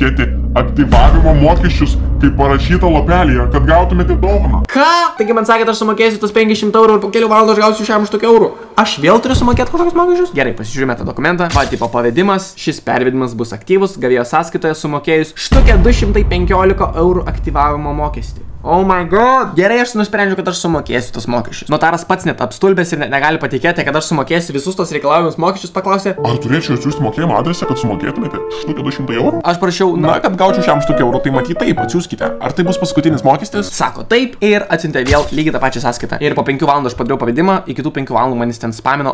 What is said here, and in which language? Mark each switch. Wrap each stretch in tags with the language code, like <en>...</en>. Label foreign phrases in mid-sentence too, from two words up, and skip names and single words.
<lt>Turėsite sumokėti aktyvavimo mokesčius kaip parašyta lapelėje, kad gautumėte dovaną. Ką? Taigi man sakė, aš sumokėsiu tas 500 eurų ir po kelių valandų aš gausiu 100 eurų. Aš vėl turiu sumokėti kažkokius mokesčius? Gerai, pasižiūrime tą dokumentą. Tipo pavedimas. Šis pervedimas bus aktyvus, gavėjo sąskaitoje sumokėjus štukę 215 eurų aktyvavimo mokestį.</lt> <en>Oh my god.</en> <lt>Gerai, aš nusprendžiu, kad aš sumokėsiu tos mokesčius. Notaras pats net apstulbęs ir net negali patikėti, kad aš sumokėsiu visus tos reikalavimus mokesčius, paklausė. Ar turėčiau atsiųsti mokėjimo adresą, kad sumokėtumėte štukę 200 eurų? Aš prašiau, Na, kad gaučiau 100 eurų, tai matyt taip, atsiųskite. Ar tai bus paskutinis mokestis? Sako taip ir atsiuntė vėl lygiai tą pačią sąskaitą. Ir po 5 valandų aš padariau pavedimą, iki tų 5 valandų manis ten spamino.</lt>